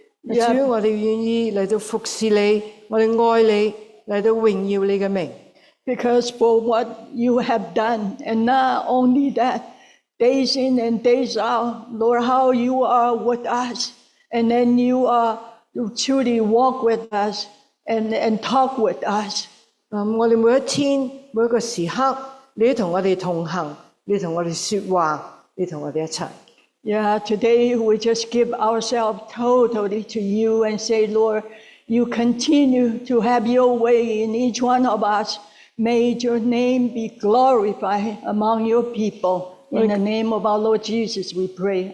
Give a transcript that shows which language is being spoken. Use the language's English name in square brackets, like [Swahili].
[Cantonese] 主，我哋願意嚟到服侍你，我哋愛你，嚟到榮耀你嘅名。 [English] Because for what you have done, and not only that, days in and days out, Lord, how you are with us, and then you truly walk with us and talk with us. [Cantonese] 我哋每一天每一個時刻，你都同我哋同行，你同我哋說話，你同我哋一齊。 [English] Yeah, today we just give ourselves totally to you and say, Lord, you continue to have your way in each one of us. May your name be glorified among your people. In the name of our Lord Jesus, we pray.